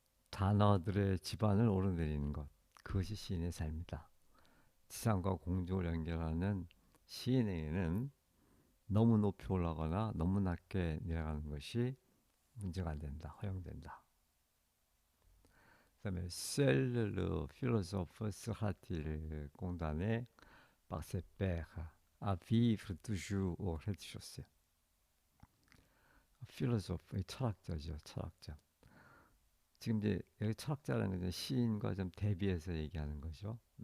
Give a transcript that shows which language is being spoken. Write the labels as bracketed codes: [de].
[ko] 단어들의 집안을 오르내리는 것, 그것이 시인의 삶이다. 지상과 공중을 연결하는 시인에게는 너무 높이 올라가거나 너무 낮게 내려가는 것이 문제가 안 된다, 허용된다. 그다음에 [fr] Seul le philosophe sera-t-il condamné par ses pairs à vivre toujours au rez-de-chaussée. [ko] 필로소프, 철학자죠, 철학자. 지금 이제 여기 철학자라는 건 시인과 좀 대비해서 얘기하는 거죠.